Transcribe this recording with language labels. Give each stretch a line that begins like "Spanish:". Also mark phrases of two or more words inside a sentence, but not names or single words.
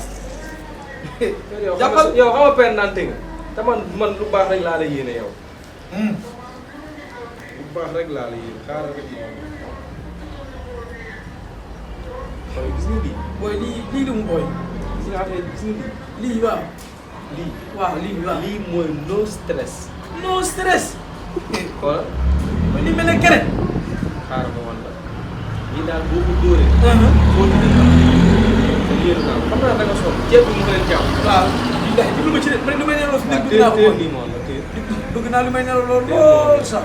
Wolof: jàppal yow xam nga père nante nga te man lu baax rek laa la yéene yow lu baax rek laa la yéene xaaral rek ma woon gis nga lii booy lii lu mu booy. gis nga affaire gis nga lii waaw. lii waaw. lii mooy
English: no stress no stress.
Wolof: xoolal mooy li mel ne kere. xaaral ma woon la lii daal boo ko dóoree foo ñu ne te yéen naa xam naa da nga sonn ceeb bi mu leen jàmm waaw. ndax lu ma ci def lu may nelaw fi nekk bëgg naa ko téer nii moom la téer bëgg naa lu may nelaw lool sax.